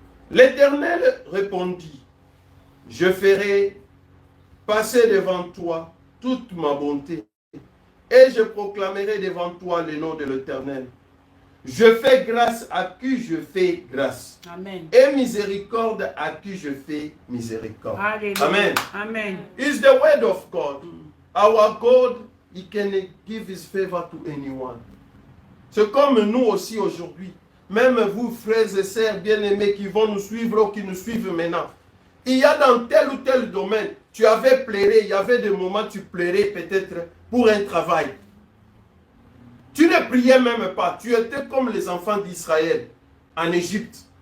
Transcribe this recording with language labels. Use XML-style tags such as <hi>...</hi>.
<fr>L'Éternel répondit, je ferai passer devant toi toute ma bonté, et je proclamerai devant toi le nom de l'Éternel. Je fais grâce à qui je fais grâce. Amen. Et miséricorde à qui je fais miséricorde. Hallelujah. Amen. Amen.</fr> <en>It's the word of God. Our God, He can give His favor to anyone.</en> <fr>C'est comme nous aussi aujourd'hui. Même vous, frères et sœurs bien-aimés qui vont nous suivre ou qui nous suivent maintenant. Il y a dans tel ou tel domaine, tu avais pleuré, il y avait des moments où tu pleurais peut-être pour un travail. Tu ne priais même pas. Tu étais comme les enfants d'Israël en Égypte.</fr>